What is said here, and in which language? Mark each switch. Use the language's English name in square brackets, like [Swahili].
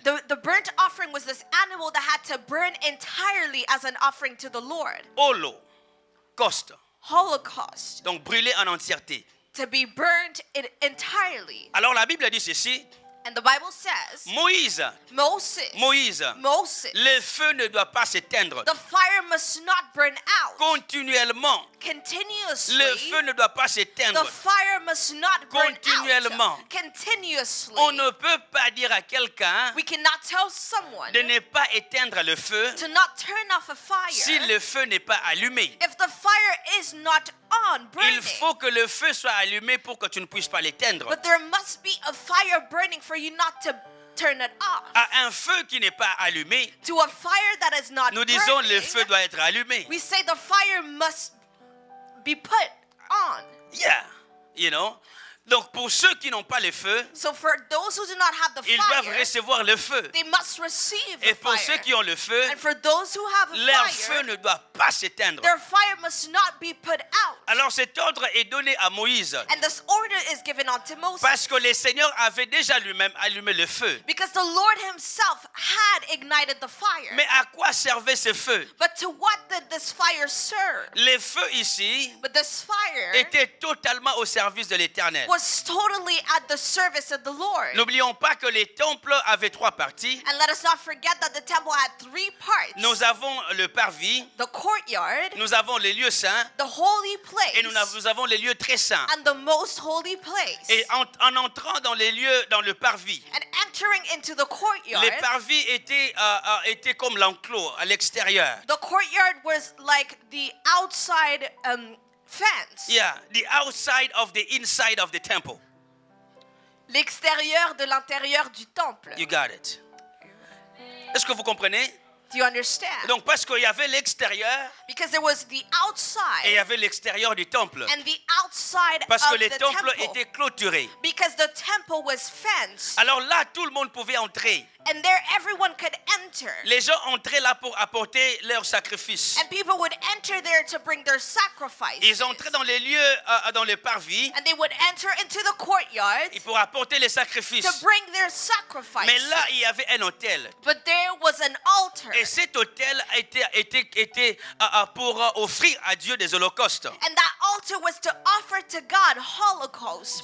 [English] The burnt offering was this animal that had to burn entirely as an offering to the Lord. [French] Holocauste, [English] Holocaust, [French] donc brûlé en entièreté. [English] to be burned entirely. [French] Alors la Bible dit ceci, [English] And the Bible says, [French] Moïse, [English] Moses, [French] le feu ne doit pas s'éteindre. [English] the fire must not burn out [French] Continuellement, [English] continuously. [French] le feu ne doit pas s'éteindre. [English] The fire must not burn [French] Continuellement. [English] out continuously. [French] On ne peut pas dire à quelqu'un [English] We cannot tell someone [French] de ne pas éteindre le feu [English] to not turn off a fire [French] si le feu n'est pas allumé. [English] if the fire is not on burning. [French] Il faut que le feu soit allumé pour que tu ne puisses pas l'éteindre. [English] But there must be a fire burning for you not to turn it off. [French] À un feu qui n'est pas allumé, [English] To a fire that is not [French] nous disons [English] burning, [French] le feu doit être allumé. [English] we say the fire must be put on. Yeah, you know. [French] Donc pour ceux qui n'ont pas le feu, [English] So for those who do not have the [French] ils doivent [English] fire, [French] recevoir le feu. [English] they must receive [French] Et [English] the [French] pour ceux [English] fire. [French] qui ont le feu, [English] And for those who have a [French] leur [English] fire, [French] feu ne doit pas s'éteindre. [English] their fire must not be put out. [French] Alors cet ordre est donné à Moïse [English] And this order is given unto Moses. [French] parce que le Seigneur avait déjà lui-même allumé le feu. [English] Because the Lord himself had ignited the fire. [French] Mais à quoi servait ce feu? [English] But to what did this fire serve? [French] Le feu ici [English] But this fire [French] était totalement au service de l'Éternel. [English] was totally at the service of the Lord. [French] N'oublions pas que les temples avaient 3 parties. [English] And let us not forget that the temple had 3 parts. [French] Nous avons le parvis, [English] The courtyard, [French] nous avons les lieux saints [English] the holy place, [French] et nous avons les lieux très saints. [English] and the most holy place. [French] Et en entrant dans les lieux, dans le parvis, [English] And entering into the courtyard, [French] les parvis étaient comme l'enclos à l'extérieur. [English] the courtyard was like the outside fence. Yeah, the outside of the inside of the temple. [French] L'extérieur de l'intérieur du temple. [English] You got it. [French] Est-ce que vous comprenez? [English] Do you understand? [French] Donc parce qu'il y avait l'extérieur [English] Because there was the [French] et il y [English] outside [French] avait l'extérieur du temple. [English] and the outside [French] Parce [English] of [French] que les [English] the [French] temples [English] temple. [French] étaient clôturés. [English] Because the temple was fenced. [French] Alors là, tout le monde pouvait entrer. [English] And there everyone could enter. [French] Les gens entraient là pour apporter leur sacrifice. [English] And people would enter there to bring their sacrifice. [French] Ils entraient dans les lieux, dans les parvis, [English] And they would enter into the courtyard [French] et pour apporter les sacrifices. [English] to bring their sacrifice. [French] Mais là, il y avait un autel. [English] But there was an altar. [French] Et cet autel était pour offrir à Dieu des holocaustes. [English] And that altar was to offer to God holocaust.